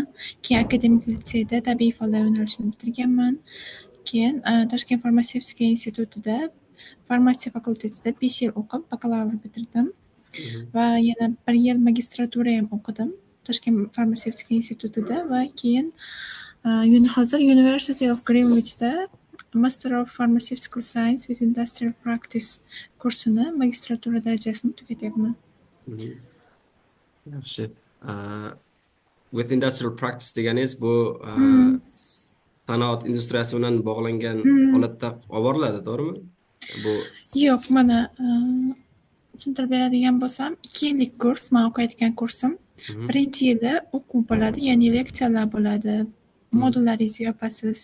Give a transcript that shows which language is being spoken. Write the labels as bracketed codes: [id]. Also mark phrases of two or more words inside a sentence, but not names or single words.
[uz] Keyin akademik litseyda tabiiy fanlar yo'nalishini bitirganman. Keyin Toshkent farmatsevtika institutida farmatsiya fakultetida 5 yil o'qib, bakalavr bitirdim. Va yana 1 yil magistratura ham o'qidim Toshkent farmatsevtika institutida va keyin hozir University of Greenwichda [en] Master of Pharmaceutical Science with Industrial Practice [uz] kursini magistratura darajasini tugatyapman. Yaxshi. [en] With industrial practice [uz] deganingiz bu sanoat industriyasi bilan bog'langan holatda olib boriladi, to'g'rimi? Bu yo'q, mana tushuntirib beradigan bo'lsam, 2 yillik kurs, men o'qiyotgan kursim. Birinchi yili o'quv bo'ladi, ya'ni leksiyalar bo'ladi, modullaringizni yopasiz.